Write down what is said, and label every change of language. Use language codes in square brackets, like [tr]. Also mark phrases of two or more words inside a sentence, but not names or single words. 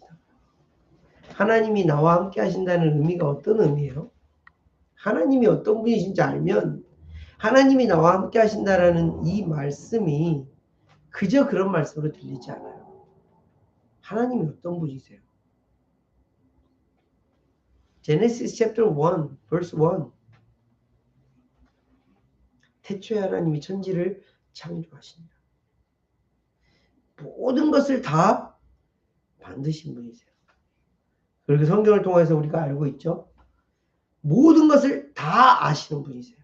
[ko] 하나님이 나와 함께 하신다는 의미가 어떤 의미예요? 하나님이 어떤 분이신지 알면 하나님이 나와 함께 하신다라는 이 말씀이 그저 그런 말씀으로 들리지 않아요. 하나님이 어떤 분이세요? [en] Genesis chapter 1, verse 1. [ko] 태초에 하나님이 천지를 창조하시니라. 모든 것을 다 만드신 분이세요. 그리고 성경을 통해서 우리가 알고 있죠. 모든 것을 다 아시는 분이세요.